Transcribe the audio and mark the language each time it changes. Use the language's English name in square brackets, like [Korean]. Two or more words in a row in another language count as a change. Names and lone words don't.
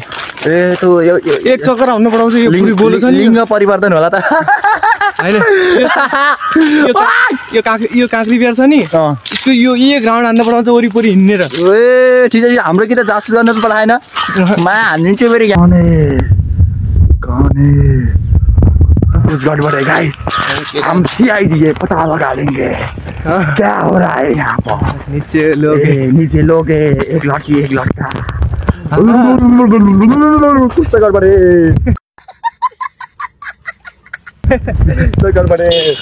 [Nepali] ए त्यो एक चक्कर हान्न पठाउँछ। यो गोलो छ नि, लिङ्ग परिवर्तन होला त होइन? यो काँक्री बिहार छ नि, यसको यो ग्राउन्ड हान्न पठाउँछ वरिपरि हिँडेर। ए ठिक छ। हाम्रो कि त जासुस गर्न त पठाएन, माया हानिदिन्छु फेरि। [Hindi] कुछ गड़बड़ है गाइस, हम CID पता लगा लेंगे क्या हो रहा है यहाँ पर। नीचे लोग एक लड़की एक लड़का। कुछ तो गड़बड़ है, गड़बड़ है।